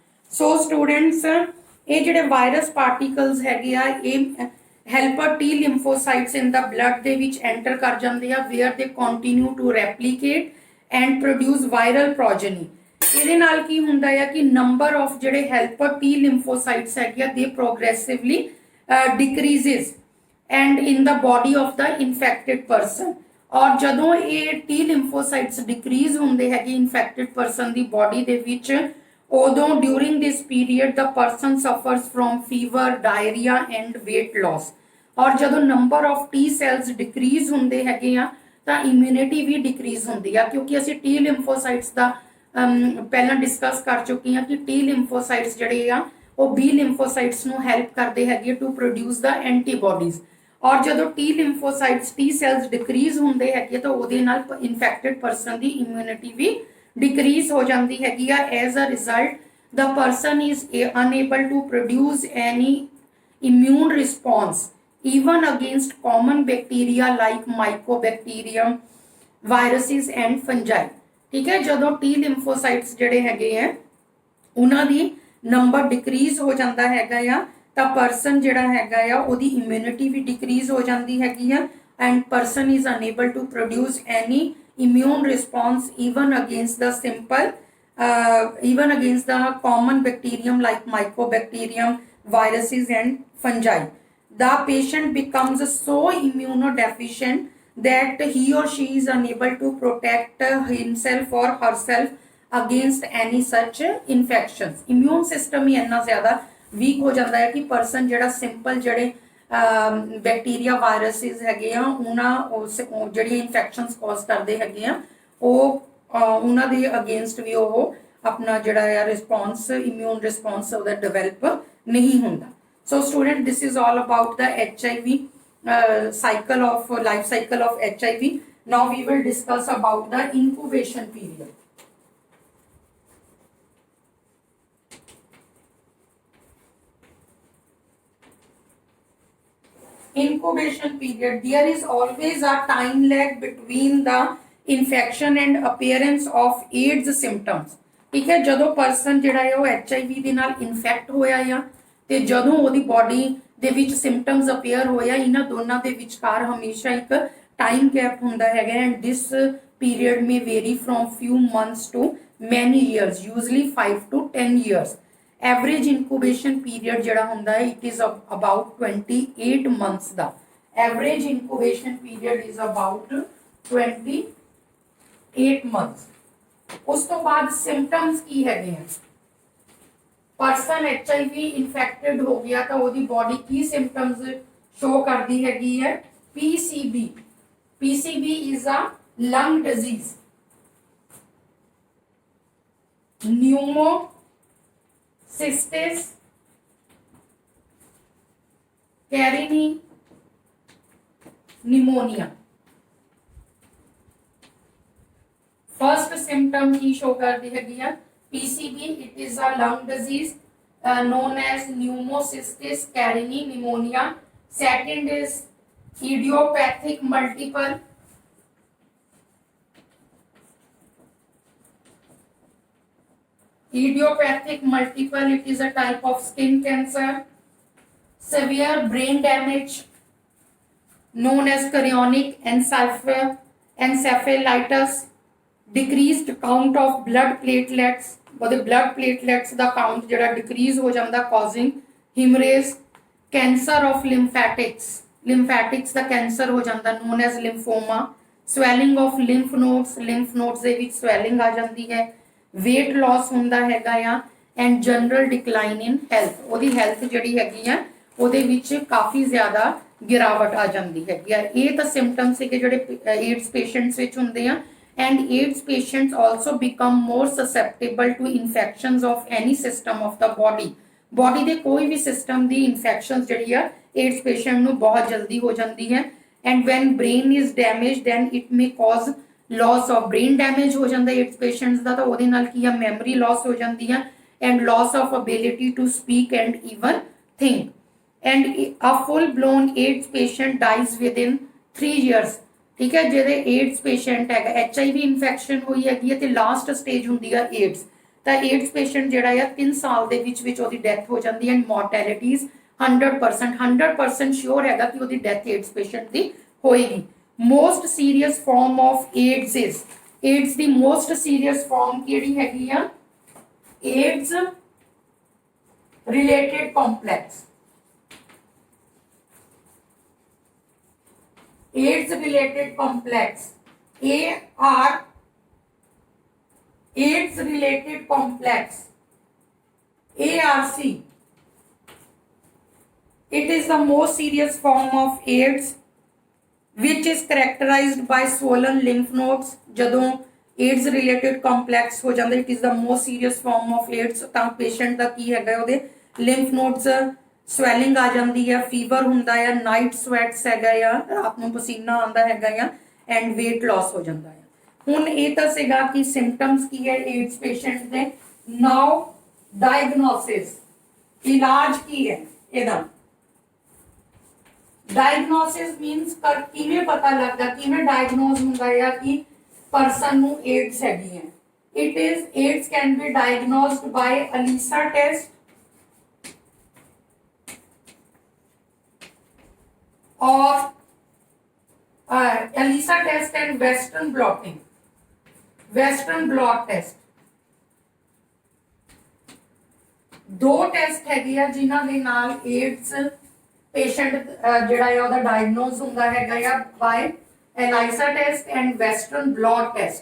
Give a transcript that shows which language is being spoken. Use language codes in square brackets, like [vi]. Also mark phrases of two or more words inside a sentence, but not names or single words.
[en] so students [pa] ਇਹ ਜਿਹੜੇ [en] virus particles [pa] ਹੈਗੇ ਆ ਇਹ [en] helper T lymphocytes in the blood [pa] ਦੇ ਵਿੱਚ ਐਂਟਰ ਕਰ ਜਾਂਦੇ ਆ [en] where they continue to replicate and produce viral progeny. [pa] ਇਹਦੇ ਨਾਲ ਕੀ ਹੁੰਦਾ ਆ ਕਿ [en] number of ਜਿਹੜੇ helper T lymphocytes [pa] ਹੈਗੇ ਆ [en] they progressively decreases and in the body of the infected person [pa] ਔਰ ਜਦੋਂ ਇਹ [en] ਟੀ lymphocytes decrease [pa] ਹੁੰਦੇ ਹੈਗੇ [en] infected person [pa] ਦੀ ਬੋਡੀ ਦੇ ਵਿੱਚ ਉਦੋਂ [en] during this period the person suffers from fever diarrhea and weight loss [pa] ਔਰ ਜਦੋਂ [en] number of T cells decrease [pa] ਹੁੰਦੇ ਹੈਗੇ ਆ ਤਾਂ ਇਮਿਊਨਿਟੀ ਵੀ ਡਿਕਰੀਜ਼ ਹੁੰਦੀ ਆ ਕਿਉਂਕਿ ਅਸੀਂ [en] T lymphocytes [pa] ਦਾ ਪਹਿਲਾਂ ਡਿਸਕਸ ਕਰ ਚੁੱਕੇ ਹਾਂ ਕਿ [en] T lymphocytes [pa] ਜਿਹੜੇ ਆ ਉਹ [en] B lymphocytes [pa] ਨੂੰ ਹੈਲਪ ਕਰਦੇ ਹੈਗੇ [en] to produce the antibodies [pa] ਔਰ ਜਦੋਂ [en] T lymphocytes T cells decrease [pa] ਹੁੰਦੇ ਹੈਗੇ ਤਾਂ ਉਹਦੇ ਨਾਲ [en] infected person [pa] ਦੀ ਇਮਿਊਨਿਟੀ ਵੀ ਡਿਕਰੀਜ਼ ਹੋ ਜਾਂਦੀ ਹੈਗੀ ਆ। [en] as a result the person is unable to produce any immune response even against common bacteria like mycobacterium viruses and fungi। [hi] ठीक है, [en] ਜਦੋਂ T lymphocytes [pa] ਜਿਹੜੇ ਹੈਗੇ ਆ ਉਹਨਾਂ ਦੀ [en] number decrease [pa] ਹੋ ਜਾਂਦਾ ਹੈਗਾ ਆ ਤਾਂ ਪਰਸਨ ਜਿਹੜਾ ਹੈਗਾ ਆ ਉਹਦੀ ਇਮਿਊਨਿਟੀ ਵੀ ਡਿਕਰੀਜ਼ ਹੋ ਜਾਂਦੀ ਹੈਗੀ ਆ [en] and person is unable to produce any immune response even against the simple even against the common bacterium like mycobacterium viruses and fungi। The patient becomes so immunodeficient that he or she is unable to protect himself or herself against any such infections। immune system [hi] ही इतना ज़्यादा weak हो जाता है कि person जड़ा simple जड़े [en] bacteria viruses [pa] ਹੈਗੇ ਆ ਉਨ੍ਹਾਂ ਜਿਹੜੀਆਂ [en] infections cause [hi] करते [pa] ਹੈਗੇ ਆ ਉਨ੍ਹਾਂ ਦੇ [hi] अगेंस्ट भी वो अपना जड़ा है [en] response immune response [pa] ਉਹਦਾ ਡਿਵੈਲਪ ਨਹੀਂ ਹੁੰਦਾ। [en] so student this is all about the HIV cycle of life cycle of HIV। now we will discuss about the incubation period। incubation period, there is always a time lag between the infection and appearance of AIDS symptoms। [hi] ठीक है, [pa] ਜਦੋਂ ਪਰਸਨ ਜਿਹੜਾ ਹੈ ਉਹ HIV ਦੇ ਨਾਲ ਇਨਫੈਕਟ ਹੋਇਆ ਆ ਤੇ ਜਦੋਂ ਉਹਦੀ ਬਾਡੀ ਦੇ ਵਿੱਚ [en] symptoms appear [pa] ਹੋਇਆ ਇਹਨਾਂ ਦੋਨਾਂ ਦੇ ਵਿਚਕਾਰ ਹਮੇਸ਼ਾ ਇੱਕ [en] time gap [pa] ਹੁੰਦਾ ਹੈਗਾ [en] and this period may vary from few months to many years usually 5 to 10 years. average incubation period [pa] ਜਿਹੜਾ ਹੁੰਦਾ ਹੈ [en] it is about 28 months ਦਾ average incubation period is about 28 months. [pa] ਉਸ ਤੋਂ ਬਾਅਦ symptoms ਕੀ ਹੈਗੇ ਆ [en] person HIV infected [pa] ਹੋ ਗਿਆ ਤਾਂ ਉਹਦੀ body ਕੀ [en] symptoms show [pa] ਕਰਦੀ ਹੈਗੀ ਹੈ PCB। [en] PCB is a lung disease, cystis, carini, pneumonia। first symptom [hi] की शो करती है PCB, [en] it is a lung disease known as pneumocystis carini pneumonia। second is idiopathic multiple idiopathic multiple, it is a type of skin cancer। severe brain damage known as chorionic encephalitis। decreased count of blood platelets, ਉਹਦੇ blood platelets ਦਾ count ਜਿਹੜਾ decrease [pa] ਹੋ ਜਾਂਦਾ [en] causing hemorrhage। cancer of lymphatics, lymphatics ਦਾ cancer [pa] ਹੋ ਜਾਂਦਾ [en] known as lymphoma। swelling of lymph nodes [pa] ਦੇ ਵਿੱਚ ਸਵੈਲਿੰਗ ਆ ਜਾਂਦੀ ਹੈ, [en] weight loss [pa] ਹੁੰਦਾ ਹੈਗਾ ਆ, [en] and general decline in health, [pa] ਉਹਦੀ ਹੈਲਥ ਜਿਹੜੀ ਹੈਗੀ ਆ ਉਹਦੇ ਵਿੱਚ ਕਾਫੀ ਜ਼ਿਆਦਾ ਗਿਰਾਵਟ ਆ ਜਾਂਦੀ ਹੈਗੀ ਆ। ਇਹ ਤਾਂ ਸਿੰਪਟਮ ਸੀਗੇ ਜਿਹੜੇ ਏਡਸ ਪੇਸ਼ੈਂਟਸ ਵਿੱਚ ਹੁੰਦੇ ਆ। [en] and AIDS patients also become more susceptible to infections of any system of the body [pa] ਦੇ ਕੋਈ ਵੀ ਸਿਸਟਮ ਦੀ ਇਨਫੈਕਸ਼ਨਸ ਜਿਹੜੀ ਆ [en] AIDS patient [pa] ਨੂੰ ਬਹੁਤ ਜਲਦੀ ਹੋ ਜਾਂਦੀ ਹੈ। [en] and when brain is damaged then it may cause loss of brain damage [pa] ਹੋ ਜਾਂਦਾ [en] AIDS patients [pa] ਦਾ, ਤਾਂ ਉਹਦੇ ਨਾਲ ਕੀ ਆ [en] memory loss [pa] ਹੋ ਜਾਂਦੀ ਆ, [en] and loss of ability to speak and even think, and a full blown AIDS patient dies within 3 years। [hi] ठीक है, [pa] ਜਿਹਦੇ [en] AIDS patient [pa] ਹੈਗਾ [en] HIV infection [pa] ਹੋਈ ਹੈਗੀ ਹੈ ਤੇ [en] last stage [pa] ਹੁੰਦੀ ਆ ਏਡਸ, ਤਾਂ [en] AIDS patient [pa] ਜਿਹੜਾ ਆ 3 ਸਾਲ ਦੇ ਵਿੱਚ ਉਹਦੀ ਡੈਥ ਹੋ ਜਾਂਦੀ ਹੈ। [en] and mortality is 100% sure [pa] ਹੈਗਾ ਕਿ ਉਹਦੀ [en] ਡੈਥ AIDS patient [pa] ਦੀ ਹੋਏਗੀ। [en] most serious form of AIDS ਦੀ most serious form [pa] ਕਿਹੜੀ ਹੈਗੀ ਆ? [en] AIDS related complex. AIDS related complex, AIDS related complex, ARC. It is the most serious form of AIDS which is characterized by swollen lymph nodes। [pa] ਜਦੋਂ [en] AIDS related complex [pa] ਹੋ ਜਾਂਦਾ, [en] it is the most serious form of AIDS, [pa] ਤਾਂ patient ਦਾ ਕੀ ਹੈਗਾ ਉਹਦੇ [en] lymph nodes [pa] ਸਵੈਲਿੰਗ ਆ ਜਾਂਦੀ ਹੈ, ਫੀਵਰ ਹੁੰਦਾ ਆ, [en] night sweats [pa] ਹੈਗਾ ਆ, ਰਾਤ ਨੂੰ ਪਸੀਨਾ ਆਉਂਦਾ ਹੈਗਾ ਆ, [en] and weight loss [pa] ਹੋ ਜਾਂਦਾ ਹੈ। ਹੁਣ ਇਹ ਤਾਂ ਸੀਗਾ ਕਿ ਸਿੰਪਟਮਸ ਕੀ ਹੈ ਏਡਸ ਪੇਸ਼ੈਂਟ ਦੇ। [en] now diagnosis, [pa] ਇਲਾਜ ਕੀ ਹੈ ਇਹਦਾ? [en] diagnosis means [pa] ਕਿਵੇਂ ਪਤਾ ਲੱਗਦਾ, ਕਿਵੇਂ ਡਾਇਗਨੋਸ ਹੁੰਦਾ ਹੈ ਕਿ ਪਰਸਨ ਨੂੰ ਏਡਸ ਹੈਗੀ ਹੈ। [en] it is AIDS can be diagnosed by ELISA test or ELISA test and Western blot test। [pa] ਦੋ ਟੈਸਟ ਹੈਗੇ ਆ ਜਿਨ੍ਹਾਂ ਦੇ ਨਾਲ ਏਡਸ ਪੇਸ਼ੈਂਟ ਜਿਹੜਾ ਹੈ ਉਹਦਾ ਡਾਇਗਨੋਸ ਹੁੰਦਾ ਹੈਗਾ ਆ [en] by ELISA test and Western blot test.